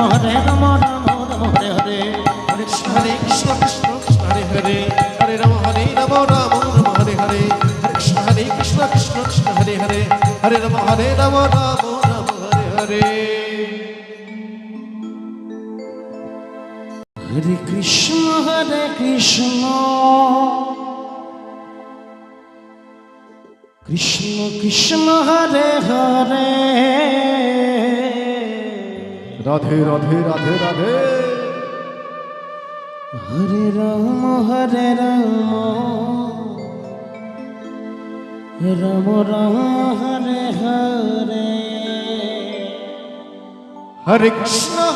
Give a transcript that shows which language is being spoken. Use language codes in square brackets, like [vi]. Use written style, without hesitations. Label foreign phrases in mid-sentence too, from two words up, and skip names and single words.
[sa] রাম রাম হরে হরে, হরে কৃষ্ণ কৃষ্ণ কৃষ্ণ হরে হরে, হরে রাম রাম রাম হরে হরে, হরে কৃষ্ণ কৃষ্ণ হরে হরে, হরে রাম রাম রাম হরে হরে, হরে কৃষ্ণ কৃষ্ণ কৃষ্ণ হরে হরে রাধে রাধে রাধে রাধে হরে রাম রাম রাম হরে হরে হরে কৃষ্ণ